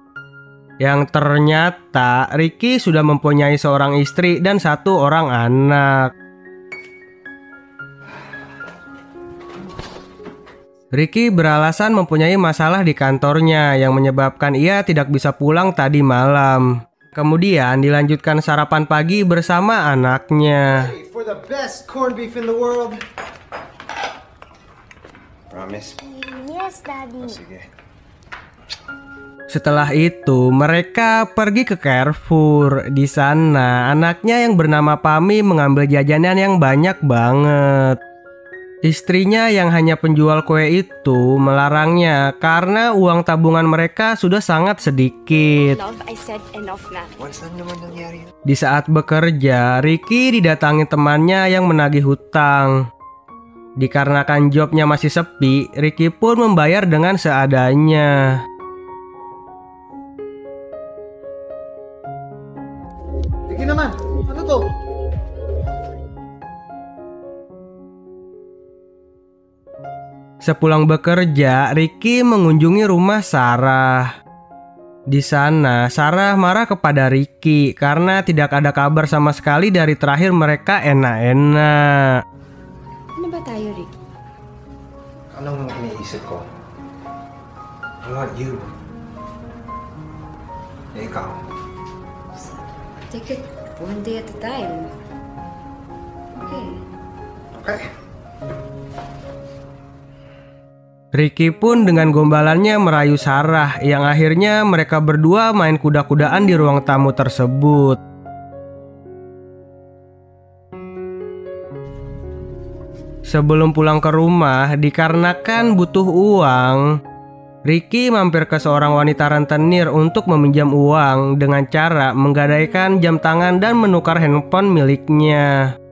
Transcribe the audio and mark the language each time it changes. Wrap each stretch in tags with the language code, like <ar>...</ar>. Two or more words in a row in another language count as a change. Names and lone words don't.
<id>Yang ternyata Ricky sudah mempunyai seorang istri dan satu orang anak. Ricky beralasan mempunyai masalah di kantornya yang menyebabkan ia tidak bisa pulang tadi malam. Kemudian dilanjutkan sarapan pagi bersama anaknya.</id> <en>For the best corned beef in the world. Promise? Yes, Daddy.</en> <tl>Sige.</tl> <id>Setelah itu, mereka pergi ke Carrefour. Di sana, anaknya yang bernama Pami mengambil jajanan yang banyak banget. Istrinya yang hanya penjual kue itu melarangnya karena uang tabungan mereka sudah sangat sedikit.</id> <en>Love, I said enough na.</en> <tl>Once lang naman nangyari.</tl> <id>Di saat bekerja, Ricky didatangi temannya yang menagih hutang. Dikarenakan jobnya masih sepi, Ricky pun membayar dengan seadanya.</id> <tl>Ricky naman, ano to?</tl> <id>Sepulang bekerja, Ricky mengunjungi rumah Sarah. Di sana, Sarah marah kepada Ricky karena tidak ada kabar sama sekali dari terakhir mereka enak-enak.</id> <tl>Ano ba tayo, Rick? Anong iniisip ko?</tl> <en>I want you.</en> <tl>Eh, ikaw.</tl> <en>Take it one day at a time. Okay. Okay.</en> <id>Ricky pun dengan gombalannya merayu Sarah yang akhirnya mereka berdua main kuda-kudaan di ruang tamu tersebut. Sebelum pulang ke rumah, dikarenakan butuh uang, Ricky mampir ke seorang wanita rentenir untuk meminjam uang dengan cara menggadaikan jam tangan dan menukar handphone miliknya.</id>